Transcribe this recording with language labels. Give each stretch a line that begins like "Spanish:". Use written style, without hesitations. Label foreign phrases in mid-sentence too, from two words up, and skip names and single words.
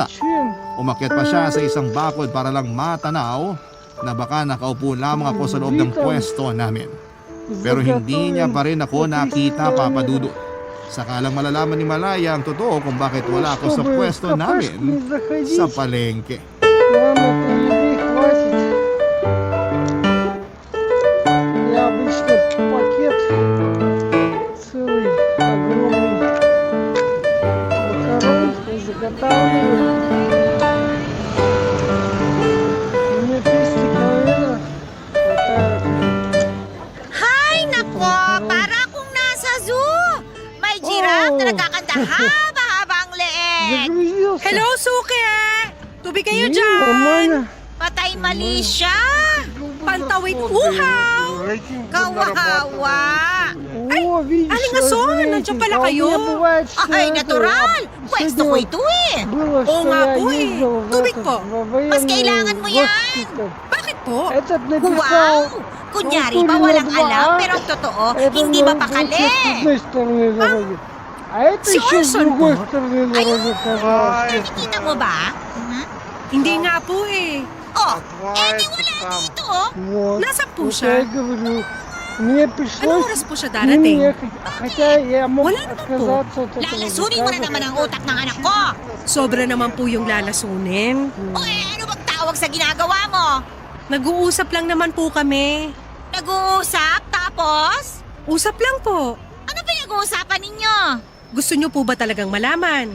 Filipino: Umakyat pa siya sa isang bakod para lang matanaw na baka nakaupo lamang ako sa loob ng pwesto namin. Pero hindi niya pa rin ako nakita, Papa Dudut. Saka lang malalaman ni Malaya ang totoo kung bakit wala ako sa pwesto namin sa palengke.
Russian: Ладно, еды хватит. Я обычно пакет целый, огромный макарон заготавливаю. Мне 200 калорий хватает.
Filipino: Hay, nako! Para akong nasa zoo! May giraffe na nagkakanta haba-haba ang leeg!
Russian: Загрузился.
Filipino: Hello, Suki! Tubig kayo
Russian: Не,
Filipino: dyan!
Russian: нормально.
Filipino: Patay mali siya! Pantawid uhaw! Kawawa!
Russian: О, видишь,
Filipino: Aling Ason, nandiyan pala
Russian: а у меня
Filipino: kayo.
Russian: бывает, что
Filipino: Ay,
Russian: это,
Filipino: natural! Pwesto ko ito eh!
Russian: Было,
Filipino: Oo
Russian: что
Filipino: nga
Russian: я
Filipino: po eh.
Russian: ездил в Тубик этот,
Filipino: po.
Russian: во военный
Filipino: Mas kailangan mo yan.
Russian: госпиталь.
Filipino: Bakit po?
Russian: Этот написал...
Filipino: Wow! Kunyari ba walang alam pero ang totoo,
Russian: Это
Filipino: hindi
Russian: на-
Filipino: mapakali!
Russian: с одной стороны дороги. А это
Filipino: Si
Russian: еще с
Filipino: Orson
Russian: другой
Filipino: po?
Russian: стороны дороги, пожалуйста.
Filipino: Nakikita mo ba? Mhm. Hindi nga po eh. Oh, di wala dito oh!
Russian: Вот.
Filipino: Nasaan po
Russian: Вот я
Filipino: siya?
Russian: и говорю. Мне
Filipino: Anong
Russian: пришлось
Filipino: oras po siya
Russian: с ним
Filipino: darating?
Russian: ехать. Хотя я мог
Filipino: Wala naman po.
Russian: отказаться от этого
Filipino: Lalasunin mo na
Russian: заказа.
Filipino: naman ang utak ng anak ko! Sobra naman po yung lalasunin. O ano bang tawag sa ginagawa mo? Nag-uusap lang naman po kami. Nag-uusap tapos? Usap lang po. Ano pinag-uusapan ninyo? Gusto niyo po ba talagang malaman?